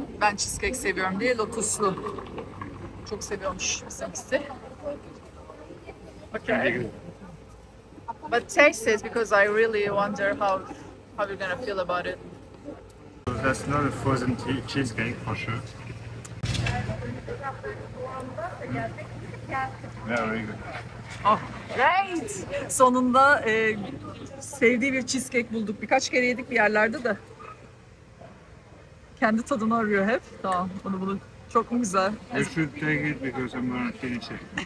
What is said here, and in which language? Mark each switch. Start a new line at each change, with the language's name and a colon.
Turkish: Ben cheesecake seviyorum diye lotuslu. Çok seviyormuş bizimkisi.
English: Okay. But taste it because I really wonder how you're gonna feel about it. That's not a frozen cheesecake for sure. Yeah, very good. Oh, great!
Turkish: Sonunda sevdiği bir cheesecake bulduk. Birkaç kere yedik bir yerlerde de. Kendi tadını arıyor hep. Tamam, bunu çok mu güzel?
English: You should take it because I'm gonna finish it.